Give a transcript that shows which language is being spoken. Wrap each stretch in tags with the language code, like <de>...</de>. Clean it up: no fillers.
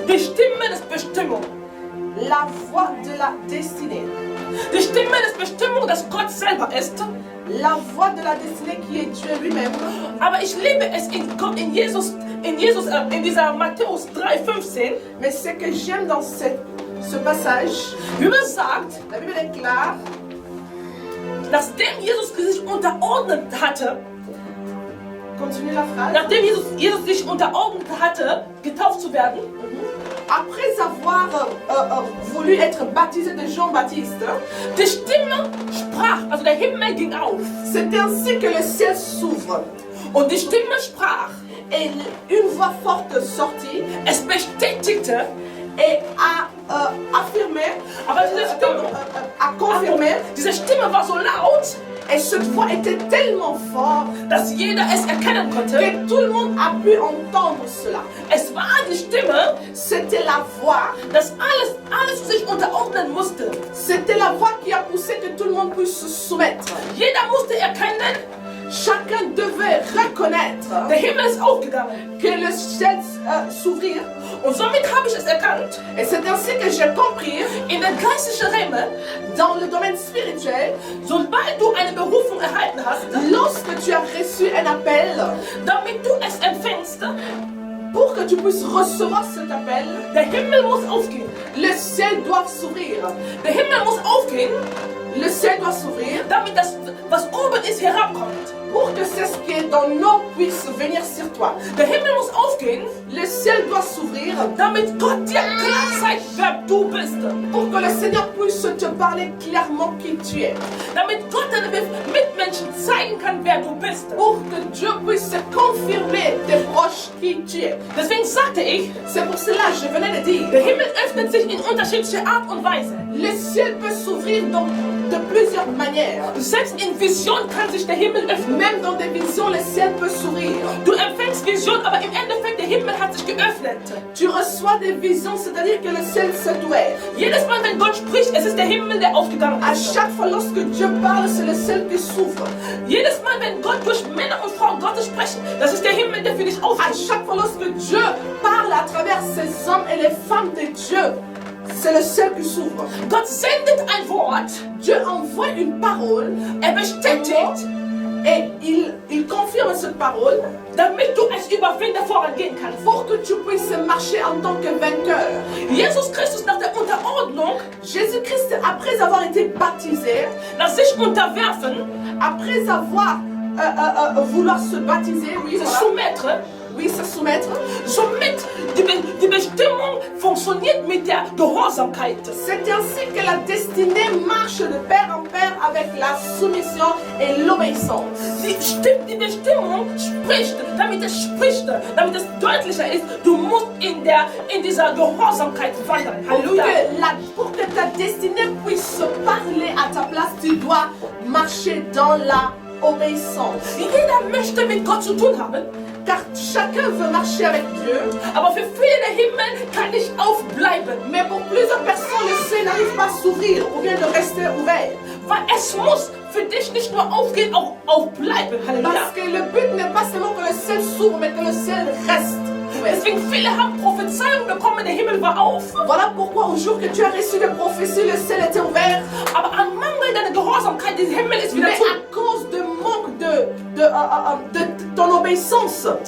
<de>Die Stimme des Bestimmung.</de> <fr>la voix de la destinée.</fr> <de>Die Stimme des Bestimmung, dass Gott selber ist.</de> <fr>La voix de la destinée qui est Dieu lui-même.</fr> <de>Aber ich liebe es in dieser Matthäus 3,15.</de> <fr>Mais ce que j'aime dans ce passage,</fr> <de>Die Bibel sagt,</de> <fr>la Bible déclare,</fr> <de>nachdem Jesus sich unterordnet hatte,</de> <fr>continue la phrase,</fr> <de>nachdem Jesus sich unterordnet hatte, getauft zu werden,</de> <fr>après avoir voulu être baptisé de Jean-Baptiste,</fr> <de>die Stimme sprach, also der Himmel ging auf.</de> <fr>c'est ainsi que le ciel s'ouvre.</fr> <de>Und die Stimme sprach,</de> <fr>Et une voix forte sortit</fr> <de>es bestätigte,</de> <fr>et a affirmé,</fr> <de>aber diese Stimme,</de> <fr>a confirmé.</fr> <de>diese Stimme war so laut,</de> <fr>Et cette voix était tellement forte</fr> <de>dass jeder es erkennen konnte.</de> <fr>que tout le monde a pu entendre cela.</fr> <de>Es war die Stimme,</de> <fr>C'était la voix,</fr> <de>dass alles sich unterordnen musste.</de> <fr>c'était la voix qui a poussé que tout le monde puisse se soumettre.</fr> <de>Jeder musste erkennen,</de> <fr>Chacun devait reconnaître</fr> <de>der Himmel ist aufgegangen.</de> <fr>que le ciel s'ouvrir.</fr> <de>Und somit habe ich es erkannt,</de> <fr>Et c'est ainsi que j'ai compris,</fr> <de>in der geistlichen Realm,</de> <fr>dans le domaine spirituel,</fr> <de>sobald du eine Berufung erhalten hast,</de> <fr>lorsque tu as reçu un appel,</fr> <de>damit du es empfängst,</de> <fr>pour que tu puisses recevoir cet appel,</fr> <de>der Himmel muss aufgehen.</de> <fr>le ciel doit s'ouvrir.</fr> <de>Der Himmel muss aufgehen,</de> <fr>Le ciel doit s'ouvrir</fr> <de>damit das, was oben ist, herabkommt.</de> <fr>pour que ce qui est dans nous puisse venir sur toi.</fr> <de>Der Himmel muss aufgehen,</de> <fr>Le ciel doit s'ouvrir</fr> <de>damit Gott dir klar zeigt, wer du bist.</de> <fr>pour que le Seigneur puisse te parler clairement qui tu es.</fr> <de>Damit Gott deinen Mitmenschen zeigen kann, wer du bist.</de> <fr>Pour que Dieu puisse confirmer tes proches qui tu es.</fr> <de>Deswegen sagte ich,</de> <fr>C'est pour cela que je venais de dire,</fr> <de>der Himmel öffnet sich in unterschiedlicher Art und Weise.</de> <fr>le ciel peut s'ouvrir de plusieurs manières.</fr> <de>Selbst in Vision kann sich der Himmel öffnen.</de> <fr>Même dans des visions, le ciel peut s'ouvrir.</fr> <de>Du empfängst Vision, aber im Endeffekt der Himmel hat sich geöffnet.</de> <fr>Tu reçois des visions, c'est-à-dire que le ciel s'est ouvert.</fr> <de>Jedes Mal, wenn Gott spricht, es ist der Himmel, der aufgegangen</de> <fr>À</fr> <de>ist.</de> <fr>chaque fois lorsque Dieu parle, c'est le ciel qui s'ouvre.</fr> <de>Jedes Mal, wenn Gott durch Männer und Frauen Gottes sprechen, das ist der Himmel, der für dich</de> <fr>À</fr> <de>aufgeht.</de> <fr>chaque fois lorsque Dieu parle à travers ces hommes et les femmes de Dieu, c'est le ciel qui s'ouvre.</fr> <de>Gott sendet ein Wort,</de> <fr>Dieu envoie une parole</fr> <de>bestätigt,</de> <fr>et il confirme cette parole</fr> <de>damit du als Überwinder vorangehen kannst.</de> <fr>pour que tu puisses marcher en tant que vainqueur.</fr> <de>Jesus Christus nach der Unterordnung,</de> <fr>Jésus-Christ, après avoir été baptisé,</fr> <de>nach sich unterwerfen,</de> <fr>après avoir vouloir se baptiser, oui, se voilà, soumettre, oui, se soumettre,</fr> <de>somit die Bestimmung funktioniert mit der Gehorsamkeit.</de> <fr>c'est ainsi que la destinée marche de pair en pair avec la soumission et l'obéissance.</fr> <de>Die Bestimmung spricht, damit es deutlicher ist, du musst in dieser Gehorsamkeit wandern. Halleluja.</de> <fr>Pour que ta destinée puisse parler à ta place, tu dois marcher dans la obéissance.</fr> <de>Jeder möchte mit Gott zu tun haben,</de> <fr>Car chacun veut marcher avec Dieu,</fr> <de>aber für viele der Himmel kann nicht aufbleiben,</de> <fr>mais pour plusieurs personnes, le ciel n'arrive pas à s'ouvrir ou bien de rester ouvert.</fr> <de>weil es muss für dich nicht nur aufgehen, auch aufbleiben. Halleluja.</de> <fr>Parce que le but n'est pas seulement que le ciel s'ouvre, mais que le ciel reste ouvert.</fr> <de>Deswegen viele haben Prophezeiungen bekommen, der Himmel war auf,</de> <fr>Voilà pourquoi au jour que tu as reçu des prophéties, le ciel était ouvert.</fr> <de>aber an Mangel deiner Gehorsamkeit, der Himmel ist wieder</de> <fr>Mais</fr> <de>zu.</de> <fr>à cause de manque de ton obéissance,</fr>